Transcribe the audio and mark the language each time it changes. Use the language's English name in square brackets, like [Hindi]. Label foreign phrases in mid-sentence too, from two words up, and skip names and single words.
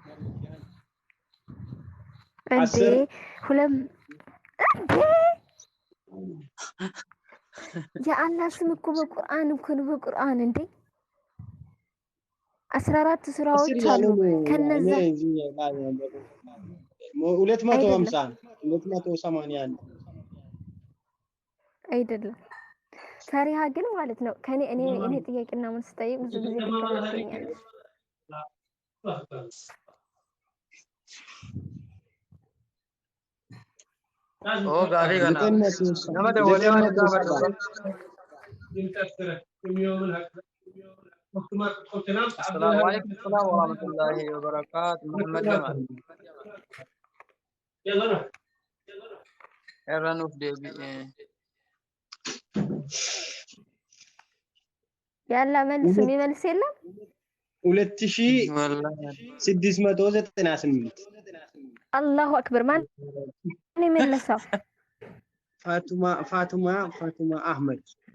[Amharic] እንዴ ሁለም እንዴ የአላህ ስም እኮ በቁርአን እንዴ 14 ሱራዎች አሉ። ከነዛ 280 አይደለም። ፈሪሃ ግን ማለት ነው እኔ ጥያቄና መልስ ጠይቅ ብዙ ጊዜ ትከራከረኛለሽ። [Oromo] Oh, gaafii kana nama dabalee waan gaafatu. [Arabic] السلام عليكم ورحمة الله وبركاته. Muhammad Jamal. [Oromo] Irra nuuf deebi'e. [Amharic] ያላ መልስ የሚመልስ የለም። 2698 [Arabic] الله أكبر። [Amharic] ማን የመለሰው? ፋቱማ አህመድ።